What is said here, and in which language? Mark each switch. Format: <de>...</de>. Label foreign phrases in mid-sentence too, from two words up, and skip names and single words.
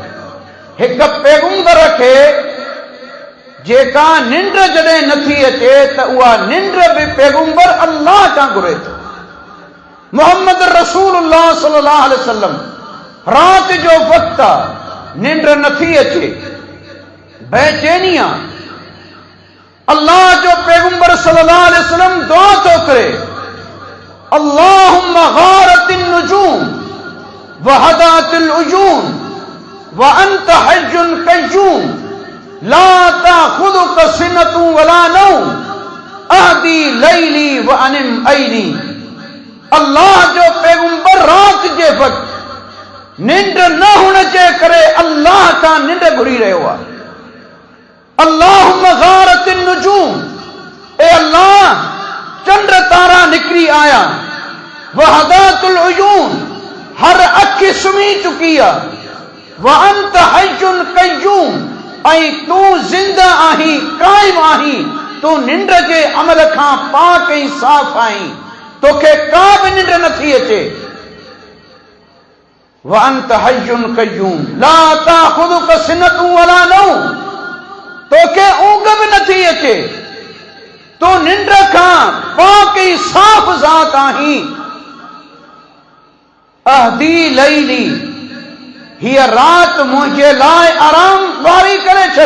<sd>हिकु पैगंबर खे जेका निंड जॾहिं नथी अचे त उहा निंड बि पैगंबर अल्लाह खां घुरे थो। मोहम्मद रसूलुल्लाह</sd> <ar>صلى الله عليه وسلم</ar> <sd>रात जो वक़्तु आहे, निंड नथी अचे, बेचैनी आहे। अल्लाह जो पैगंबर</sd> <ar>صلى الله عليه وسلم</ar> <sd>दुआ थो करे,</sd> <ar>اللهم غارت النجوم وهدأت العيون وأنت حي قيوم لا تأخذك سنة ولا نوم أهدئ ليلي وأنم عيني.</ar> <sd>अल्लाह जो पैगंबर रात जे वक़्तु निंड न हुअण जे करे अल्लाह खां निंड घुरी रहियो आहे।</sd> <ar>اللهم غارت النجوم,</ar> <sd>ए अल्लाह चंड तारा निकिरी आया।</sd> <ar>وهدأت العيون,</ar> <sd>हर अखि सुम्ही चुकी आहे।</sd> <ar>وأنت حي قيوم,</ar> <sd>ऐं तूं ज़िंदा आहीं, क़ाइम आहीं। तूं निंड जे अमल खां पाक ऐं साफ़ आहीं, तोखे का बि निंड नथी अचे।</sd> <ar>وأنت حي قيوم لا تأخذك سنة ولا نوم,</ar> <sd>तोखे ऊंघ बि नथी अचे। तूं निंड खां पाक ऐं साफ़ ज़ात आहीं।</sd> <ar>أهدئ ليلي,</ar> <sd>हीअ राति मुंहिंजे लाइ आराम वारी करे छॾ।</sd>